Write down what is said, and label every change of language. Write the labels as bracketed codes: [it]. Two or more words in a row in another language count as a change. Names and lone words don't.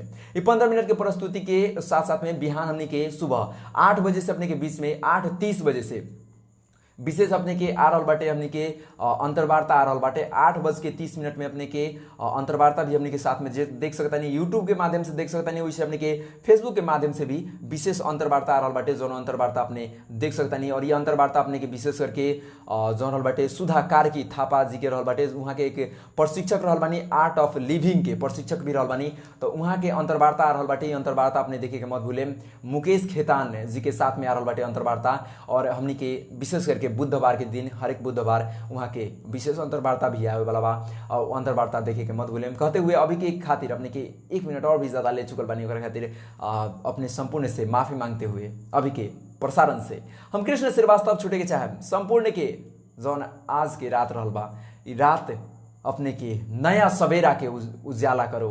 [bho] ये 15 मिनट के प्रस्तुति के साथ साथ में बिहान हमने के सुबह 8 बजे से अपने के बीच में 8:30 बजे से विशेष अपने के आ रहल बाटे हमने के अंतर्वार्ता आ रहल बाटे 8:30 में अपने के अंतर्वार्ता भी हमने के साथ में देख सकता नहीं, यूट्यूब के माध्यम से देख सकता नहीं, वैसे अपने के फेसबुक के माध्यम से भी विशेष अंतर्वार्ता आ रहल बाटे, जौन अंतर्वार्ता अपने देख सकता नहीं। और ये अंतर्वार्ता अपने के विशेष करके जौन रहल बाटे सुधा कार्की थापा जी के रहल बाटे, वहाँ के एक प्रशिक्षक रहल बानी, [en] Art of Living [bho] के प्रशिक्षक भी रहल बानी, तो वहाँ के अंतर्वार्ता आ रहल बाटे। ये अंतर्वार्ता अपने देखे के मत भूले, मुकेश खेतान जी के साथ में आ रहल बाटे अंतर्वार्ता। और हमने के विशेष करके बुधवार के दिन हर एक बुधवार वहाँ के विशेष अंतर्वार्ता भी आए वाला बा, और अंतर्वार्ता देखे के मत भूले। कहते हुए अभी के खातिर अपने के 1 मिनट और भी ज्यादा ले चुकल बानी, ओकरा खातिर अपने संपूर्ण से माफी मांगते हुए अभी के प्रसारण से हम कृष्ण श्रीवास्तव छूटे के चाहे संपूर्ण के जौन आज के रात रहल बा, ई रात अपने के नया सवेरा के उजाला करो।